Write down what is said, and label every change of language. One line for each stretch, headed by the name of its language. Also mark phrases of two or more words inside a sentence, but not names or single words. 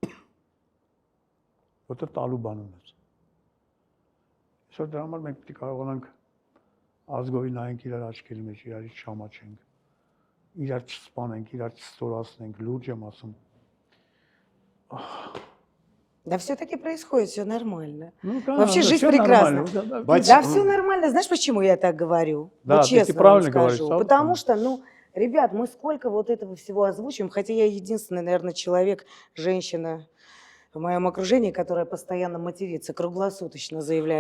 Armenian: Որտեղ տալու բան ունես։ Այսօր դրա համար մենք պետք է կարողանանք ազգովի նայենք իրար աչքերի մեջ, իրարից չամաչենք, իրար չսպանենք, իրար չստորացնենք, լուրջ եմ ասում։
Russian: Да все-таки происходит, все нормально. Ну, Вообще да, жизнь всё прекрасна. нормально, Да, все нормально. Знаешь, почему я так говорю? Да, Вот ты честно правильно вам говоришь, скажу. Сава, Потому что, ну, ребят, мы сколько вот этого всего озвучиваем, хотя я единственный, наверное, человек, женщина в моем окружении, которая постоянно матерится, круглосуточно заявляю